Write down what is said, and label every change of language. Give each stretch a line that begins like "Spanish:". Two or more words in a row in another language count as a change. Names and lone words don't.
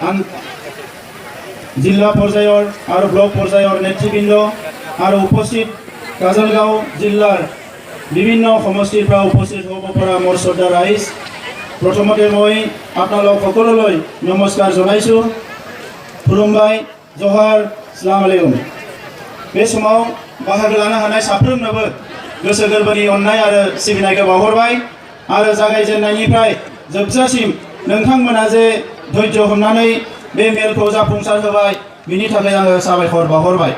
Assamese: জিলা পৰ্যায়ৰ আৰু ব্লক পৰ্যায়ৰ নেতৃবৃন্দ আৰু উপস্থিত কাজলগাঁও জিলাৰ বিভিন্ন সমষ্টিৰ পৰা উপস্থিত হ'ব পৰা মোৰ শ্ৰদ্ধা ৰাইজ, প্ৰথমতে মই আপোনালোক সকলোলৈ নমস্কাৰ জনাইছোঁ।
Bodo: खुलुमबाय, जहार,
Arabic: السلام عليكم.
Bodo: बे समाव बाहागो लानो हानाय साफ्रोमनोबो गोसो गोरबोनि अननाय आरो सिबिनायखौ बावहरबाय आरो जागायजेननायनिफ्राय जोबजासिम नोंथांमोना जे धैर्य हमनानै बे मेलखौ जाफुंसार होबाय, बिनि थाखाय आङो साबायखर बावहरबाय।